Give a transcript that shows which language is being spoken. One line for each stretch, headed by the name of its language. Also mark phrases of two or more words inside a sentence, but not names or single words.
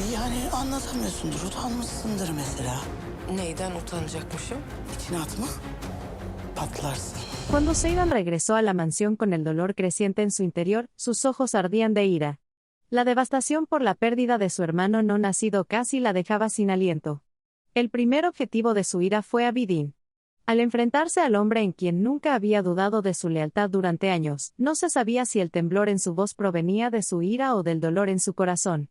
Turkish: Yani anlatamıyorsundur, utanmışsındır mesela. Neyden utanacakmışım? İçine atma, patlarsın.
Spanish: Cuando Seiran regresó a la mansión con el dolor creciente en su interior, sus ojos ardían de ira. La devastación por la pérdida de su hermano no nacido casi la dejaba sin aliento. El primer objetivo de su ira fue Abidin. Al enfrentarse al hombre en quien nunca había dudado de su lealtad durante años, no se sabía si el temblor en su voz provenía de su ira o del dolor en su corazón.